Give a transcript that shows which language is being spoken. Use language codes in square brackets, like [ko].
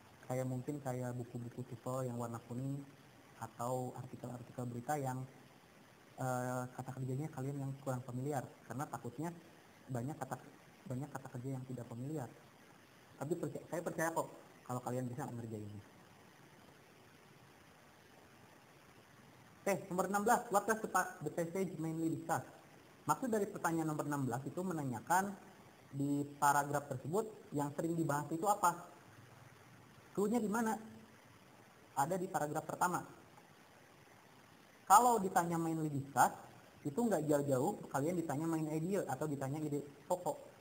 [id] Mungkin kayak buku-buku TOEFL yang warna kuning atau artikel-artikel berita yang kata kerjanya kalian yang kurang familiar, karena takutnya banyak kata kerja yang tidak familiar. Tapi saya percaya kok kalau kalian bisa mengerjainnya. Oke, nomor 16, [en] what does the passage mainly discuss? [id] Maksud dari pertanyaan nomor 16 itu menanyakan di paragraf tersebut yang sering dibahas itu apa? Clue-nya di mana? Ada di paragraf pertama. Kalau ditanya mainly discuss, itu nggak jauh-jauh kalian ditanya main idea atau ditanya ide pokok.